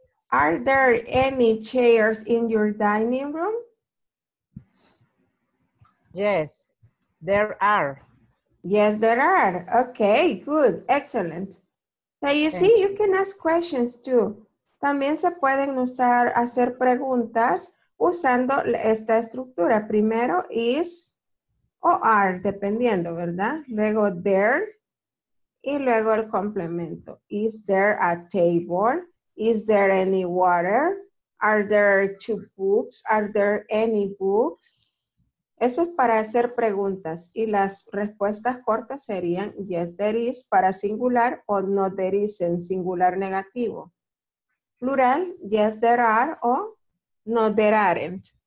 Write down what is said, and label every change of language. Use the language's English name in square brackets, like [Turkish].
[English] Are there any chairs in your dining room? Yes, there are. Yes, there are. Okay, good, excellent. So you see, you can ask questions too. [Spanish] También se pueden usar, hacer preguntas usando esta estructura. Primero is o are, dependiendo, ¿verdad? Luego there y luego el complemento. [English] Is there a table? Is there any water? Are there two books? Are there any books? [Spanish] Eso es para hacer preguntas y las respuestas cortas serían [English] yes, there is [Spanish] para singular o [English] no, there is [Spanish] en singular negativo. [English] Plural, yes, there are o no, there aren't.